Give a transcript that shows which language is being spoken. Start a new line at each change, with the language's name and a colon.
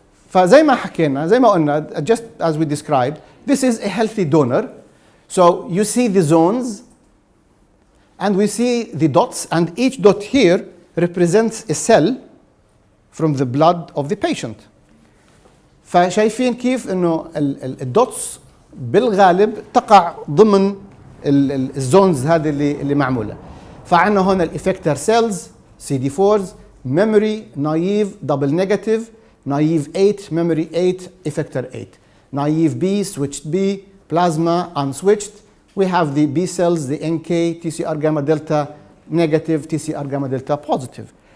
Arabic: فزي ما حكينا، زي ما قلنا,
English: just as we described, this is a healthy donor. So you see the zones, and we see the dots, and each dot here represents a cell from the blood of the patient.
Arabic: فشايفين كيف انه الدوتس بالغالب تقع ضمن الزونز هذه اللي معموله. فعندنا هنا الافكتر سيلز CD4s, memory, naive, double negative, naive 8, memory 8, effector 8.
English: Naive B, switched B, plasma, unswitched. We have the B cells, the NK, TCR gamma delta negative, TCR gamma delta positive.